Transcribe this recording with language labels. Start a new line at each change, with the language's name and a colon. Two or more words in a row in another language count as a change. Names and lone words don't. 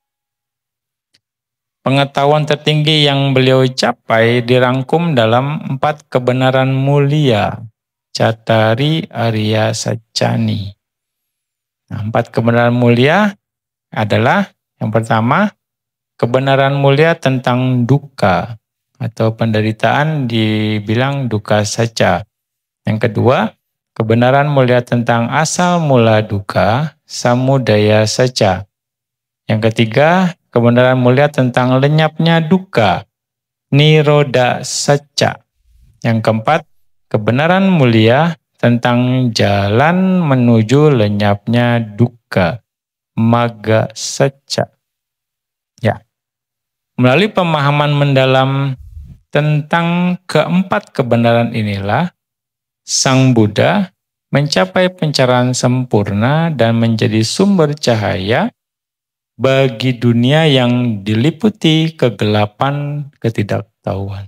Indonesian: Pengetahuan tertinggi yang beliau capai dirangkum dalam 4 kebenaran mulia,
Pali: Cattari Arya Sacani.
Indonesian: Nah, 4 kebenaran mulia adalah yang pertama, kebenaran mulia tentang dukkha atau penderitaan dibilang
Pali: dukkha sacca.
Indonesian: Yang kedua, kebenaran mulia tentang asal mula dukkha,
Pali: samudaya sacca.
Indonesian: Yang ketiga, kebenaran mulia tentang lenyapnya dukkha,
Pali: niroda sacca.
Indonesian: Yang keempat, kebenaran mulia tentang jalan menuju lenyapnya dukkha,
Pali: magga sacca.
Indonesian: Ya. Melalui pemahaman mendalam tentang keempat kebenaran inilah Sang Buddha mencapai pencerahan sempurna dan menjadi sumber cahaya bagi dunia yang diliputi kegelapan ketidaktahuan.